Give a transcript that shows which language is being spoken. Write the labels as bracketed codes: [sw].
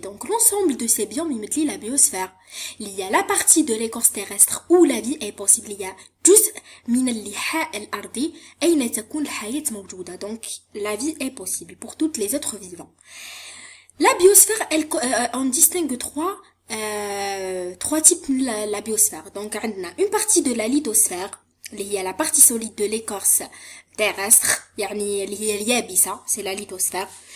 [fr] Donc l'ensemble de ces biomes يمثل la biosphère. Il y a la partie de l'écorce terrestre où la vie est possible. [ar] Il y a جزء من اللحاء الأرضي أين تكون الحياة موجودة. [fr] Donc la vie est possible pour tous les êtres vivants. La biosphère, on distingue trois types de la biosphère. Donc, on a une partie de la lithosphère, il y a la partie solide de l'écorce terrestre, c'est la lithosphère.